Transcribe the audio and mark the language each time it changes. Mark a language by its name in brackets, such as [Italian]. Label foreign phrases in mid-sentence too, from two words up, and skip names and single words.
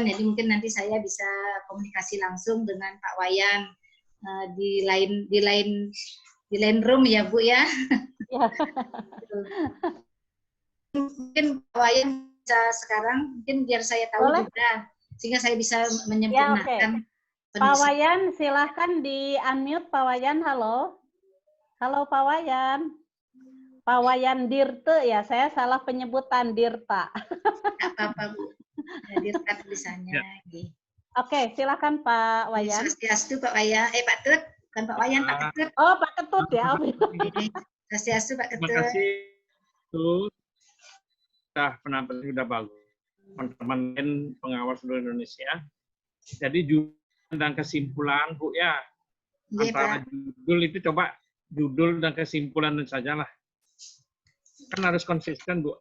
[Indonesian] Jadi mungkin nanti saya bisa komunikasi langsung dengan Pak Wayan di lain room ya Bu ya. ya. Mungkin Pak Wayan bisa sekarang, mungkin biar saya tahu Boleh? juga, sehingga saya bisa Ya, oke. menyempurnakan. Pak Wayan, silahkan di unmute Pak Wayan. Halo. Halo Pak Wayan. Pak Wayan Dirte ya, saya salah penyebutan Dirta. Apa-apa Bu, ya, Dirta tulisannya. Ya. Oke. Oke, silakan Pak Wayan. Swastiastu Pak Wayan, Pak Tut, bukan Pak Wayan, Pak Ketut. Oh, Pak Ketut ya. Swastiastu Pak Terima Ketut. kasih. Penampilan sudah bagus. Teman-teman pengawas seluruh Indonesia. Jadi judul dan kesimpulan Bu ya. Iya, Antara Pak. judul itu coba judul dan kesimpulan sajalah. Kan harus konsisten Bu.